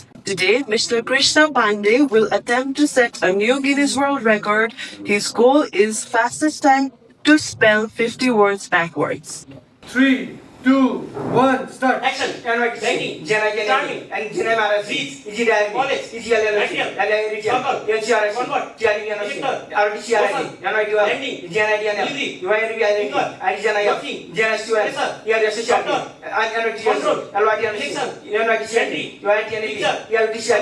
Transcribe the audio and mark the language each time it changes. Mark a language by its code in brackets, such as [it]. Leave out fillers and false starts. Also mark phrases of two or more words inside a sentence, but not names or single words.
[en] Today, Mr. Krishna Pandey will attempt to set a new Guinness World Record. His goal is fastest time to spell 50 words backwards. 3, 2, 1, start. Action. NYTC, Banking. JNI, Starting. and JNI Maharaj, Seats. EGDIL, College. EGLL, National. LI Region, Local. NCRIC, Convert. TRDNC, Elector. RDCRI, Open. NYDL, Lending. JNIDNL, Delivery. UINBIL, Income. IDJNIF, Working. JNSUL, Pressure. ERSCRP, Doctor. NYTC, Control. LYTNC, Section. NYTCRP, Entry. UINTNP, Picture. ELTCRP,